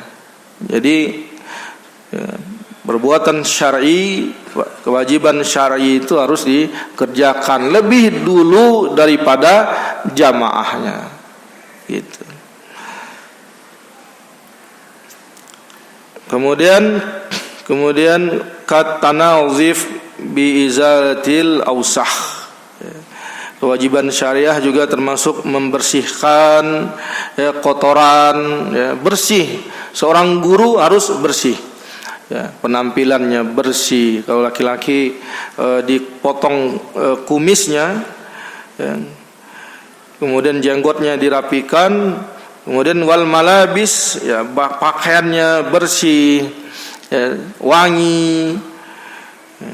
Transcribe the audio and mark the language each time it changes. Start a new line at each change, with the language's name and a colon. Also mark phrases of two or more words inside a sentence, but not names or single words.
Indonesian: Jadi ya, perbuatan syar'i, kewajiban syar'i itu harus dikerjakan lebih dulu daripada jamaahnya, gitu.
Arabic: Kemudian كالتنظف بإزالة الأوساخ,
Indonesian: kewajiban syariah juga termasuk membersihkan, ya, kotoran, ya, bersih. Seorang guru harus bersih, ya, penampilannya bersih. Kalau laki-laki dipotong kumisnya, ya, kemudian jenggotnya dirapikan, kemudian
Arabic: والملابس,
Indonesian: ya, pakaiannya bersih, ya, wangi, ya.